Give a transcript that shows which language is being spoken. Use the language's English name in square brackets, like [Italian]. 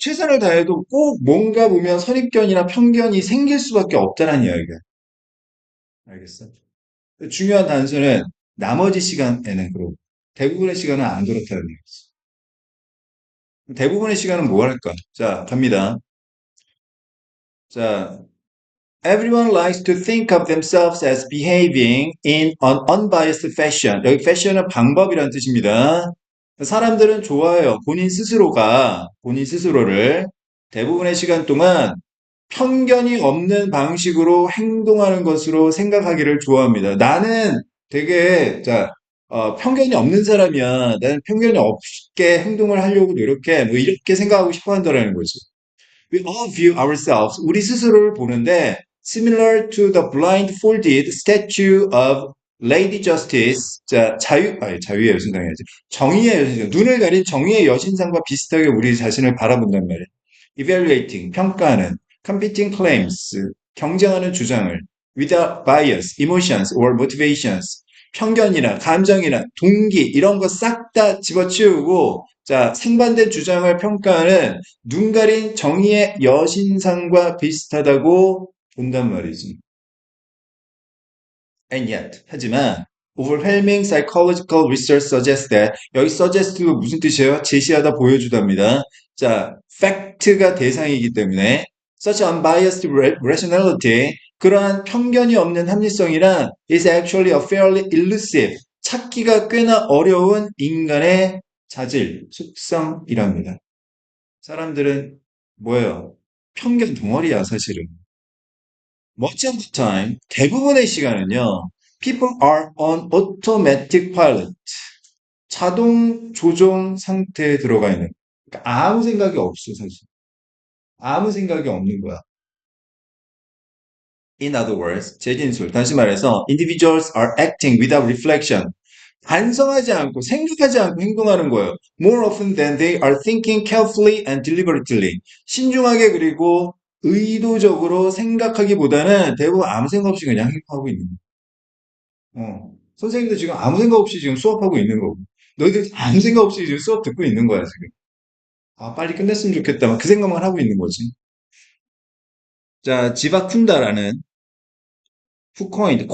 [Korean] 최선을 다해도 꼭 뭔가 보면 선입견이나 편견이 생길 수밖에 없다는 이야기야. 알겠어? 중요한 단서는 나머지 시간에는 그러고, 대부분의 시간은 안 그렇다는 얘기지. 대부분의 시간은 뭐 할까? 자, 갑니다. [English] 자, everyone likes to think of themselves as behaving in an unbiased fashion. [Korean] 여기 fashion은 방법이란 뜻입니다. 사람들은 좋아해요. 본인 스스로를 대부분의 시간 동안 편견이 없는 방식으로 행동하는 것으로 생각하기를 좋아합니다. 나는 되게, 자, 편견이 없는 사람이야. 나는 편견이 없게 행동을 하려고 노력해. 뭐 이렇게 생각하고 싶어 한다라는 거지. [English] We all view ourselves, [Korean] 우리 스스로를 보는데 [English] similar to the blindfolded statue of Lady Justice, [Korean] 자, 자유의 여신상이야지. 정의의 여신상, 눈을 가린 정의의 여신상과 비슷하게 우리 자신을 바라본단 말이야. [English] Evaluating, [Korean] 평가하는, [English] competing claims, [Korean] 경쟁하는 주장을, [English] without bias, emotions or motivations, [Korean] 편견이나 감정이나 동기, 이런 거 싹 다 집어치우고, 자, 상반된 주장을 평가하는 눈 가린 정의의 여신상과 비슷하다고 본단 말이지. [English] And yet, [Korean] 하지만 [English] overwhelming psychological research suggests that [Korean] 여기 suggest가 무슨 뜻이에요? 제시하다 보여주답니다. 자, fact가 대상이기 때문에 [English] such unbiased rationality [Korean] 그러한 편견이 없는 합리성이란 [English] is actually a fairly elusive [Korean] 찾기가 꽤나 어려운 인간의 자질, 속성이랍니다. 사람들은 뭐예요? 편견 덩어리야, 사실은. [English] Much of the time, [Korean] 대부분의 시간은요, [English] people are on automatic pilot. [Korean] 자동 조종 상태에 들어가 있는. 그러니까 아무 생각이 없어, 사실. 아무 생각이 없는 거야. [English] In other words, [Korean] 재진술. 다시 말해서, [English] individuals are acting without reflection. [Korean] 반성하지 않고, 생각하지 않고 행동하는 거예요. [English] More often than they are thinking carefully and deliberately. [Korean] 신중하게 그리고 의도적으로 생각하기보다는 대부분 아무 생각 없이 그냥 행동하고 있는 거예요. 선생님도 지금 아무 생각 없이 지금 수업하고 있는 거고. 너희들 아무 생각 없이 지금 수업 듣고 있는 거야, 지금. 아, 빨리 끝냈으면 좋겠다. 그 생각만 하고 있는 거지. 자, 지바쿤다라는 후코인.